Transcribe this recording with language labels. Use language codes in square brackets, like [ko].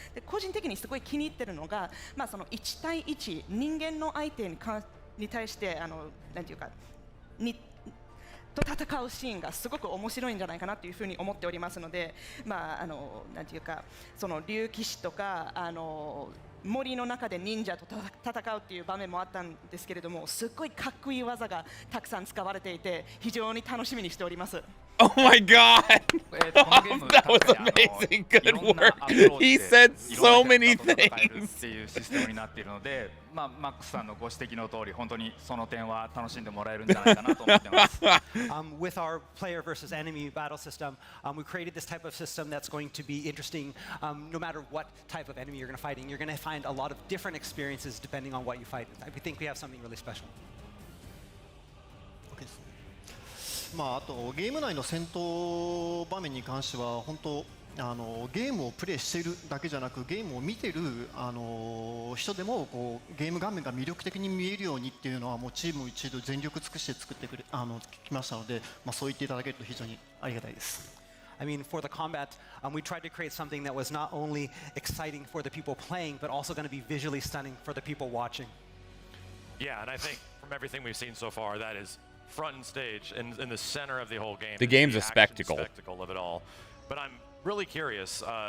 [ja] で個人的にすごい気に入っているのが、その1対1人間の相手に対してなんていうかと戦うシーンがすごく面白いんじゃないかなというふうに思っておりますので、なんていうかその竜騎士とか森の中で忍者と戦うっていう場面もあったんですけれども、すっごいかっこいい技がたくさん使われていて非常に楽しみにしております。 [en] Oh my god! That was amazing. Good work. He said so many things. [ja] っていうシステムになっているので、マックスさんのご指摘の通り、本当にその点は楽しんでもらえるんじゃないかなと思ってます。 [en] With our player versus enemy battle system, we created this type of system that's going to be interesting. No matter what type of enemy you're going to fight, you're going to find a lot of different experiences depending on what you fight. We think we have something really special. [ja] あとゲーム内の戦闘場面に関しては本当ゲームをプレイしているだけじゃなくゲームを見てる人でもこうゲーム画面が魅力的に見えるようにっていうのはもうチーム一同全力尽くして作ってきましたので、そう言っていただけると非常にありがたいです。 [en] I mean, for the combat, we tried to create something that was not only exciting for the people playing, but also going to be visually stunning for the people watching. Yeah, and I think from everything we've seen so far, that is front and stage in the center of the whole game. The game's a spectacle. Spectacle of it all. But I'm really curious.